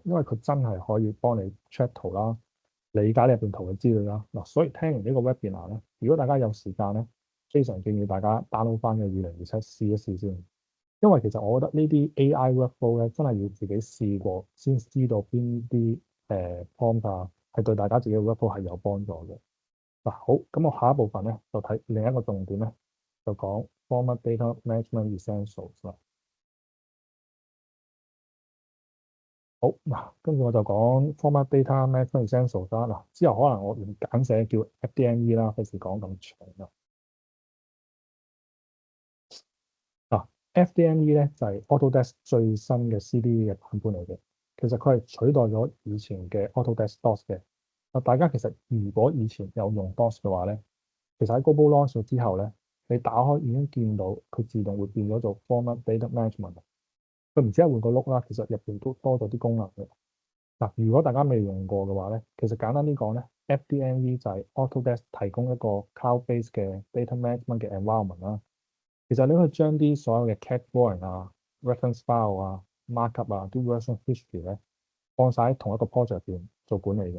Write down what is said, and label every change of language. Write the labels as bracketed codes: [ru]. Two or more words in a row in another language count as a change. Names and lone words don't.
[yue] 因為佢真係可以幫你 check 圖啦。理解你入邊圖嘅資料啦，嗱，所以聽完呢個 webinar 咧，如果大家有時間咧，非常建議大家 download 翻嘅2027試一試先，因為其實我覺得呢啲 [en] AI workflow [yue] 咧，真係要自己試過先知道邊啲prompt 啊係對大家自己嘅 workflow 係有幫助嘅。嗱，好，咁我下一部分咧就睇另一個重點咧，就講 [en] format data management essentials [yue] 啦。好嗱，跟住我就講 [en] format data management essentials [yue] 啦。嗱，之後可能我用簡寫叫 FDME 啦，費事講咁長啦。嗱，FDME 咧就係 Autodesk 最新嘅 CDE 嘅版本嚟嘅。其實佢係取代咗以前嘅 Autodesk DOS 嘅。大家其實如果以前有用 DOS 嘅話咧，其實喺 [en] Global Launch [yue] 之後咧，你打開已經見到佢自動會變咗做 [en] format data management。 [yue] 佢唔止係換個 look 啦，其實入邊都多咗啲功能嘅。嗱，如果大家未用過嘅話咧，其實簡單啲講咧，FDME 就係 Autodesk 提供一個 cloud-based 嘅 [en] data management [yue] 嘅 environment 啦。其實你可以將啲所有嘅 [en] CAD drawing [yue] 啊、 [en] reference file [yue] 啊、markup 啊、啲 [en] version history [yue] 咧，放晒喺同一個 project 入邊做管理嘅。